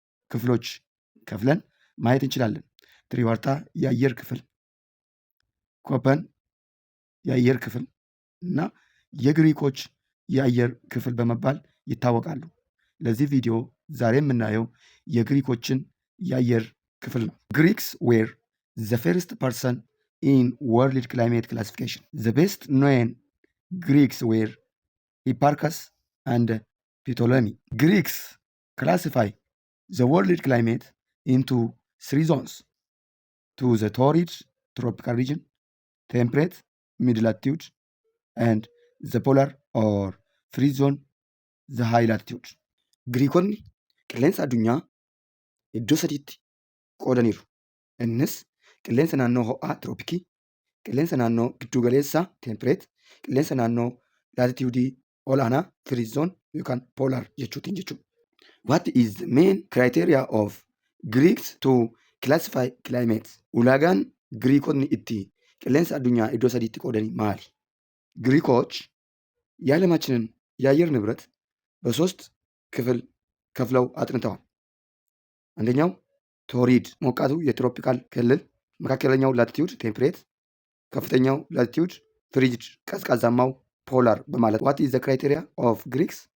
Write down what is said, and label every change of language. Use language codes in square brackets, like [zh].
[am] ክፍሎች ከፍለን ማየት እንችላለን። ትሪዋርታ የአየር ክፍል፣ ኮፐን የአየር ክፍል እና የግሪኮች የአየር ክፍል በመባል ይታወቃሉ። ለዚህ ቪዲዮ ዛሬ የምናየው የግሪኮችን የአየር ክፍል ነው። [en] ግሪክስ ዌር ዘ ፈርስት ፐርሰን in world climate classification. The best known Greeks were Hipparchus and Ptolemy. Greeks classify the world climate into three zones: to the torrid tropical region, temperate mid latitude, and the polar or free zone, the high latitude. [om] Greekonni qilleensa addunyaa iddoo sadiitti qoodaniiru. Innis qilleensa naannoo ho'aa tirooppikii, qilleensa naannoo giddu galeessaa tempereet, qilleensa naannoo laatitiyuudii olaanaa firiizoon yookaan poolaar jechuutiin jechuudha. [en] What is the main criteria of Greeks to classify climate? [om] Ulaagaan Giriikonni itti qilleensa addunyaa iddoo sadiitti qoodanii maali? [am] ግሪኮች የዓለማችንን የአየር ንብረት በሶስት ክፍል ከፍለው አጥንተዋል። አንደኛው ቶሪድ ሞቃቱ የትሮፒካል ክልል፣ መካከለኛው ላቲቲዩድ ቴምፕሬት፣ ከፍተኛው ላቲቲዩድ ፍሪጅድ ቀዝቃዛማው ፖላር በማለት [en] ዋት ኢዝ ዘ ክራይቴሪያ ኦፍ ግሪክስ?